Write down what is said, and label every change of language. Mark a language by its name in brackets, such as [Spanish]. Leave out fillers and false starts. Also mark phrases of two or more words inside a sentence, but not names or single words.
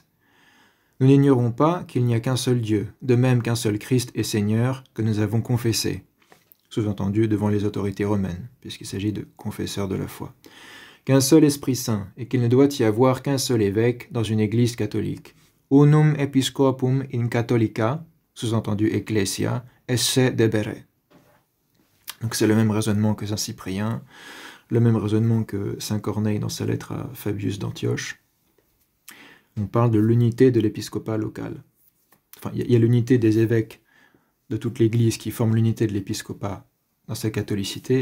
[French] Nous n'ignorons pas qu'il n'y a qu'un seul Dieu, de même qu'un seul Christ et Seigneur que nous avons confessé, sous-entendu devant les autorités romaines, puisqu'il s'agit de confesseurs de la foi, qu'un seul Esprit Saint, et qu'il ne doit y avoir qu'un seul évêque dans une église catholique. [Latin] Unum episcopum in catholica, sous-entendu ecclesia, esse debere. [French] Donc c'est le même raisonnement que saint Cyprien, le même raisonnement que saint Corneille dans sa lettre à Fabius d'Antioche. On parle de l'unité de l'épiscopat local. Enfin, il y a l'unité des évêques de toute l'Église qui forme l'unité de l'épiscopat dans sa catholicité.